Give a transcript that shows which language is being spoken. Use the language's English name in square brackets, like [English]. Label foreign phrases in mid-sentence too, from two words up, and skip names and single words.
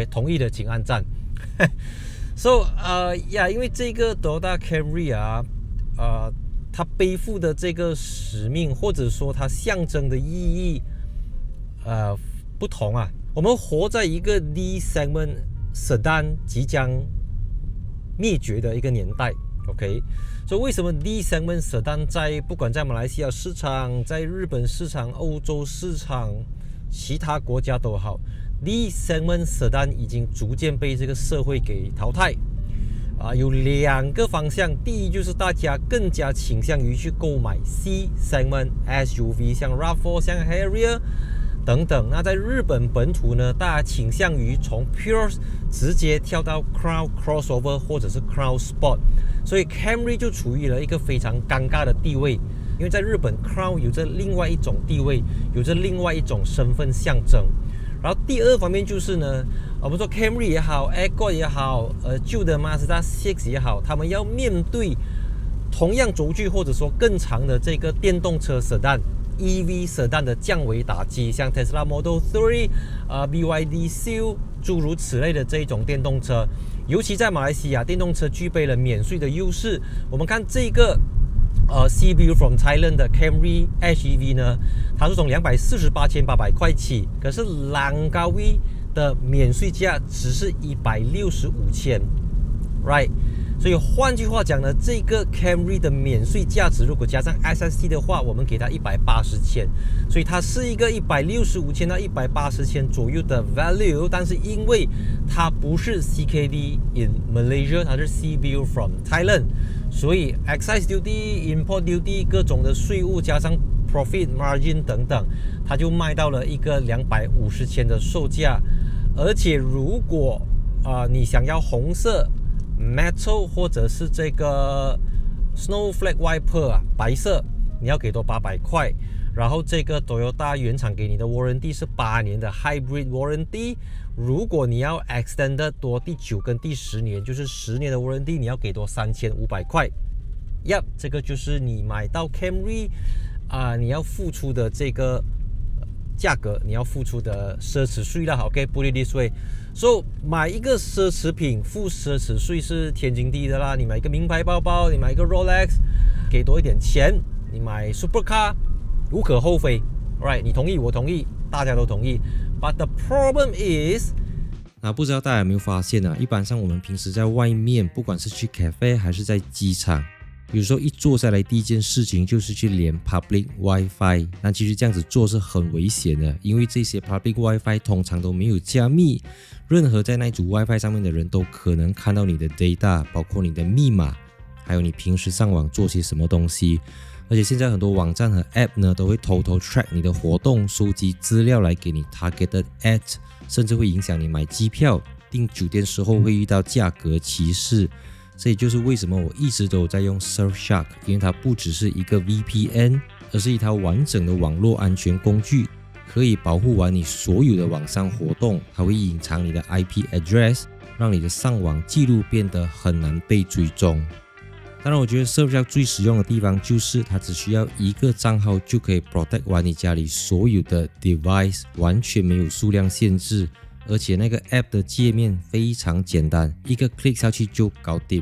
[Chinese] 同意的請按讚。So 因為這個 Toyota Camry 它背負的這個使命，或者說它象徵的意義不同啊。我們活在一個 [English] D segment sedan [Chinese] 即將滅絕的一個年代 ，OK？所以為什麼 [English] D segment sedan [Chinese] 不管在馬來西亞市場、在日本市場、歐洲市場、其他國家都好， [English] D segment sedan [Chinese] 已經逐漸被這個社會給淘汰。有兩個方向，第一就是大家更加傾向於去購買 [English] C segment SUV， [Chinese] 像 RAV4、像 Harrier 等等。那在日本本土呢，大家傾向於從 Pure 直接跳到 Crown Crossover 或者是 Crown Sport， 所以 Camry 就處於了一個非常尷尬的地位。因為在日本 Crown 有着另外一種地位，有着另外一種身份象徵。然后第二方面就是呢，我们说 Camry 也好 Accord 也好，舊的 Mazda 6也好，他們要面對同樣軸距或者說更長的這個電動車 [English] Sedan EV Sedan [Chinese] 的降維打擊，像 Tesla Model 3、BYD Seal 諸如此類的這種電動車，尤其在馬來西亞，電動車具備了免稅的優勢。我們看這個 [English] CBU from Thailand [Chinese] 的 Camry HEV 呢，它是從248,800塊起，可是Langkawi的免稅價只是165,000 ，right？所以換句話講呢，這個 Camry 的免稅價值如果加上 SST 的話，我們給它180,000，所以它是一個165,000到180,000左右的 value， 但是因為它不是 [English] CKD in Malaysia， [Chinese] 它是 [English] CBU from Thailand。 [Chinese] 所以 [English] excise duty、 import duty [Chinese] 各種的稅務加上 [English] profit margin [Chinese] 等等，它就賣到了一個250,000的售價。而且如果你想要紅色 metal 或者是這個 [English] snowflake wiper [Chinese] 白色，你要給多800塊。然後這個 Toyota 原廠給你的 warranty 是8年的 [English] hybrid warranty。 [Chinese] 如果你要 extend 多第9跟第10年，就是10年的 warranty， 你要給多3500塊。這個就是你買到 Camry 你要付出的這個價格，你要付出的奢侈稅啦。OK， [English] put it this way。 [Chinese] So 買一個奢侈品付奢侈稅是天經地義的啦。你買一個名牌包包，你買一個 Rolex， 給多一點錢。你買 Supercar， 無可厚非。Right， 你同意，我同意，大家都同意。 [English] But the problem is， [Chinese] 不知道大家有沒有發現一般上我們平時在外面，不管是去 cafe 還是在機場，有時候一坐下來第一件事情就是去連 [English] public WiFi。 [Chinese] 那其實這樣子做是很危險的，因為這些 [English] public WiFi [Chinese] 通常都沒有加密，任何在那組 WiFi 上面的人都可能看到你的 data， 包括你的密碼，還有你平時上網做些什麼東西。而且現在很多網站和 App 呢，都會偷偷 track 你的活動，收集資料來給你 [English] targeted ad， [Chinese] 甚至會影響你買機票、訂酒店時候會遇到價格歧視。這也就是為什麼我一直都在用 Surfshark， 因為它不只是一個 VPN， 而是一套完整的網絡安全工具，可以保護完你所有的網上活動，還會隱藏你的 [English] IP address， [Chinese] 讓你的上網記錄變得很難被追蹤。當然，我覺得 Surfshark 最實用的地方就是它只需要一個賬號就可以 protect 完你家裡所有的 device， 完全沒有數量限制，而且那個 app 的界面非常簡單，一個 click 下去就搞定。